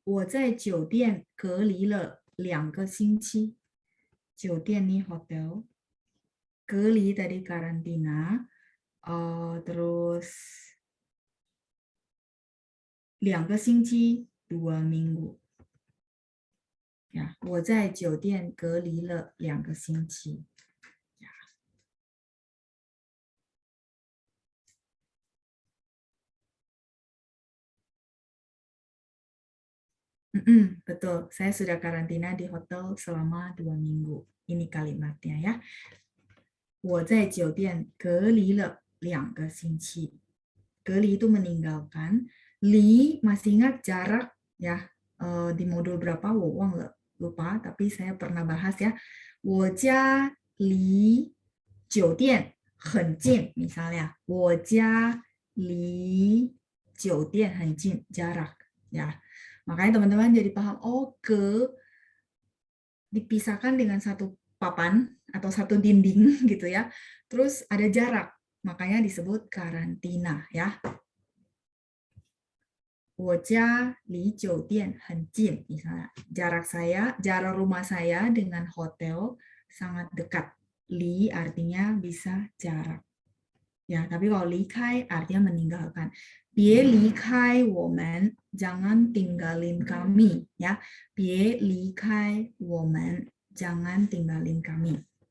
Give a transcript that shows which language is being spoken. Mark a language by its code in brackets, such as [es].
[zh] 我在酒店隔离了2个星期。 [id] 酒店nih hotel. 隔离tadi karantina. Terus 2个星期 2 minggu. [zh] Ya, 我在酒店隔离了2个星期。 [id] Betul, saya sudah karantina di hotel selama 2 minggu. Ini kalimatnya ya. [zh] 我在酒店隔离了2个星期。 [id] 隔离itu meninggalkan. Li masih ingat jarak ya. Di modul berapa? [zh] 我忘了 [id] lupa, tapi saya pernah bahas ya. [zh] 我家离酒店很近 misalnya. 我家离酒店很近 [id] jarak ya. Makanya teman-teman jadi paham, oh dipisahkan dengan satu papan atau satu dinding gitu ya. Terus ada jarak, makanya disebut karantina ya. [zh] 我家离酒店很近 misalnya. [id] Jarak rumah saya dengan hotel sangat dekat. Li artinya bisa jarak. Ya, tapi kalau 离开 artinya meninggalkan. [zh] 别离开我们, [id] jangan tinggalin kami ya. [zh] 别离开我们, [id] jangan tinggalin kami.